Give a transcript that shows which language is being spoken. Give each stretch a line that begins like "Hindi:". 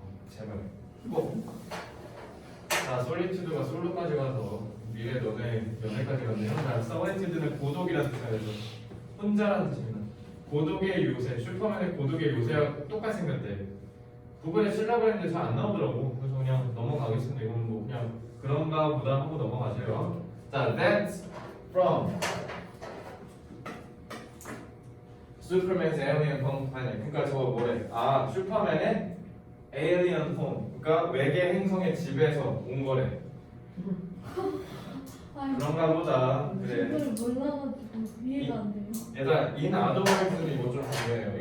Korean: 제발 꼭. 자, 솔리튜드가 솔로까지 가서 미래 너네 연애까지 갔네요. 자, 솔리튜드는 고독이라는 뜻이죠. 혼자라는 뜻입니다. 고독의 요새, 슈퍼맨의 고독의 요새와 똑같이 생겼대. 구글에 치려고 했는데 잘 안 나오더라고. 그래서 그냥 넘어가겠습니다. 이건 뭐 그냥 그런가 보다 하고 넘어가세요.
English: 자, that's from Superman's Alien Home Planet.
Korean: 그러니까 저거 뭐래? 아, 슈퍼맨의 Alien Home. 그러니까 외계 행성의 집에서 온 거래. 그런가 보다. 그래. 이걸 몰라가지고 이해가 안 돼요. 얘들아, in other words는 이거 좀 중요해요.